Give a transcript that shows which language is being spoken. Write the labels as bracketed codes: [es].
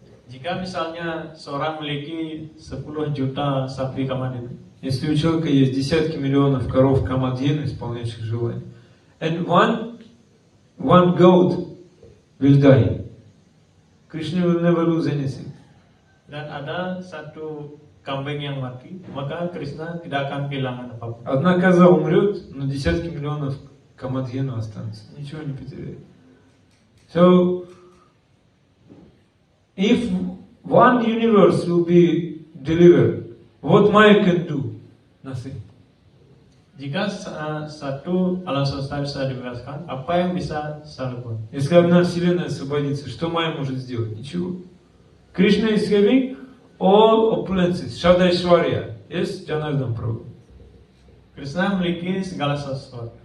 [id] Jika misalnya seorang memiliki 10 juta sapi kamadhenu, [ru] Если у человека есть десятки миллионов коров камадхену, исполняющих желания, [en] and one goat will die, Krishna will never lose anything. [id] dan ada satu kambing yang mati, maka Krishna tidak akan kehilangan apapun. [ru] Одна коза умрет, но десятки миллионов камадхену останутся. Ничего не потеряет. [en] So, if one universe will be delivered, what Maya can do? Nothing. [id] Jika satu alam semesta bisa dibebaskan, apa yang bisa saya lakukan? [ru] Если одна вселенная освободится, что Майя может сделать? Ничего. [en] Krishna is having all opulences, Shadaishwarya. Yes, Janardhan Prabhu. [id] Krishna memiliki segala sesuatu.